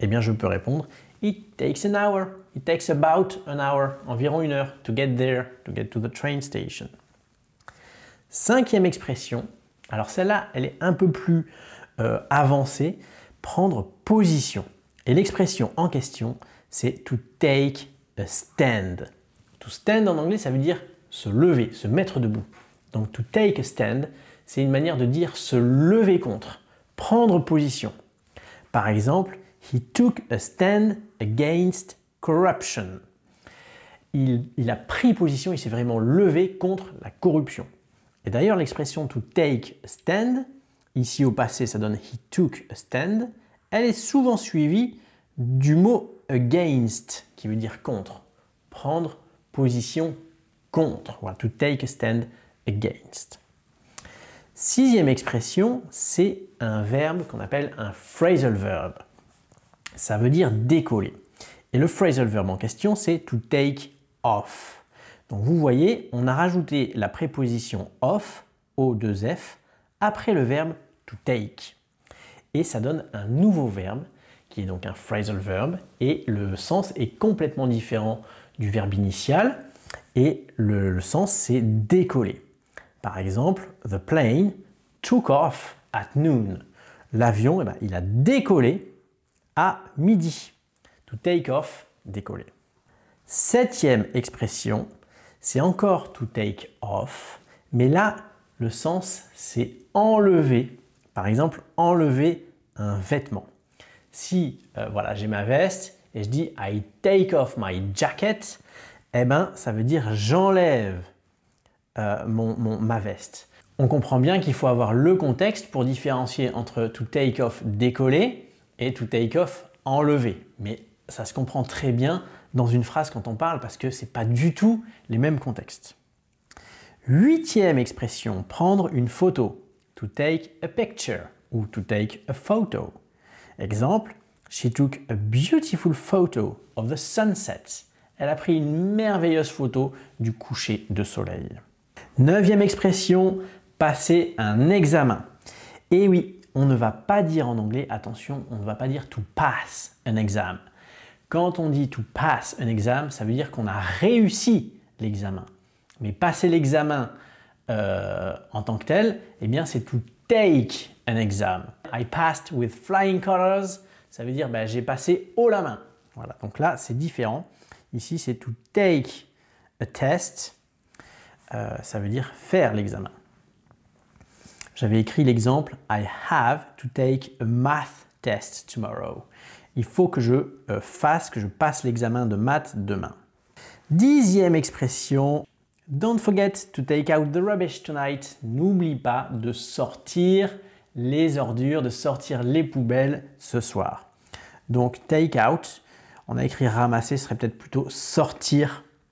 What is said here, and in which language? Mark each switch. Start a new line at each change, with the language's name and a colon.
French: Eh bien, je peux répondre «
English: It takes an hour. It takes about an hour,
French: environ une heure,
English: to get there, to get to the train station.
French: » Cinquième expression, alors celle-là, elle est un peu plus avancée, prendre position. Et l'expression en question, c'est to take a stand. To stand en anglais, ça veut dire se lever, se mettre debout. Donc to take a stand, c'est une manière de dire se lever contre, prendre position. Par exemple,
English: he took a stand against corruption.
French: Il a pris position, il s'est vraiment levé contre la corruption. Et d'ailleurs, l'expression to take a stand, ici au passé, ça donne he took a stand, elle est souvent suivie du mot against, qui veut dire contre. Prendre position contre. Voilà, to take a stand against. Sixième expression, c'est un verbe qu'on appelle un phrasal verb. Ça veut dire décoller. Et le phrasal verb en question, c'est to take off. Donc vous voyez, on a rajouté la préposition off, O2F, après le verbe to take. Et ça donne un nouveau verbe, qui est donc un phrasal verb, et le sens est complètement différent du verbe initial, et le sens c'est décoller. Par exemple,
English: the plane took off at noon.
French: L'avion, eh ben, il a décollé à midi. To take off, décoller. Septième expression, c'est encore to take off, mais là, le sens, c'est enlever. Par exemple, enlever un vêtement. Si voilà, j'ai ma veste et je dis
English: I take off my jacket,
French: eh ben, ça veut dire j'enlève ma veste. On comprend bien qu'il faut avoir le contexte pour différencier entre to take off décoller et to take off enlever. Mais ça se comprend très bien dans une phrase quand on parle parce que ce n'est pas du tout les mêmes contextes. 8e expression, prendre une photo.
English: To take a picture ou to take a photo.
French: Exemple,
English: she took a beautiful photo of the sunset.
French: Elle a pris une merveilleuse photo du coucher de soleil. 9e expression, passer un examen. Et oui, on ne va pas dire en anglais, attention, on ne va pas dire to pass an exam. Quand on dit to pass an exam, ça veut dire qu'on a réussi l'examen. Mais passer l'examen en tant que tel, eh bien c'est to take an exam.
English: I passed with flying colors,
French: ça veut dire ben, j'ai passé haut la main. Voilà, donc là c'est différent. Ici c'est to take a test, ça veut dire faire l'examen. J'avais écrit l'exemple
English: I have to take a math test tomorrow.
French: Il faut que je passe l'examen de maths demain. 10e expression,
English: don't forget to take out the rubbish tonight.
French: N'oublie pas de sortir les ordures, de sortir les poubelles ce soir. Donc take out, on a écrit ramasser, ce serait peut-être plutôt sortir.